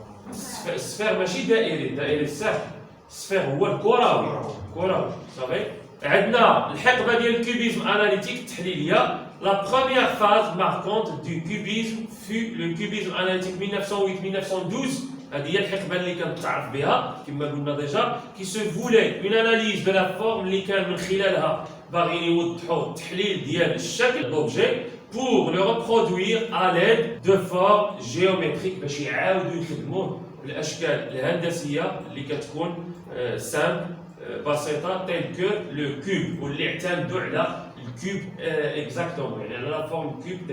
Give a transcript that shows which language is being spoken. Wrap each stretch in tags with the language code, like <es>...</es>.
<ar>السفير ماشي دائري، دائري سهل. السفير هو الكروي. صافي. عندنا الحقبه ديال الكوبيزم اناليتيك التحليليه.</ar> <fr>La première phase marquante du cubisme fut le cubisme analytique 1908-1912.</fr> <ar>هذه هي الحقبه اللي كنتعرف بها كما قلنا ديجا. كي سو فولي اون اناليز دو لا فورم اللي كان من خلالها باغيين يوضحوا التحليل ديال الشكل دوبجي</ar> <fr>pour le reproduire à l'aide de formes géométriques</fr> <ar>باش يعاودوا يخدموه بالاشكال الهندسيه اللي كتكون سامبل بسيطه تيل كو لو كوب واللي اعتمدوا على الكوب اكزاكتومون يعني على لا فورم كوب.</ar>